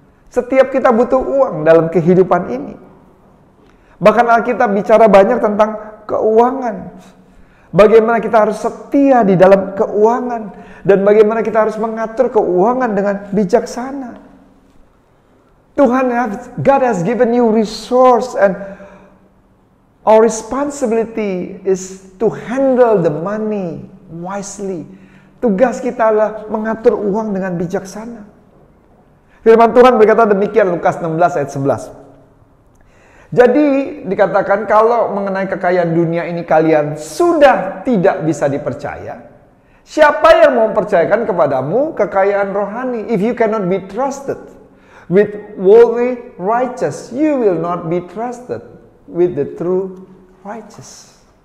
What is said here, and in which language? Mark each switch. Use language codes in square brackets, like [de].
[id] Setiap kita butuh uang dalam kehidupan ini. Bahkan Alkitab bicara banyak tentang keuangan. Bagaimana kita harus setia di dalam keuangan. Dan bagaimana kita harus mengatur keuangan dengan bijaksana. [en] God has given you resource, and our responsibility is to handle the money wisely. [id] Tugas kita adalah mengatur uang dengan bijaksana. Firman Tuhan berkata demikian, Lukas 16 ayat 11. Jadi dikatakan kalau mengenai kekayaan dunia ini kalian sudah tidak bisa dipercaya, siapa yang mau percayakan kepadamu kekayaan rohani? [en] If you cannot be trusted with worldly righteous, you will not be trusted with the true righteous.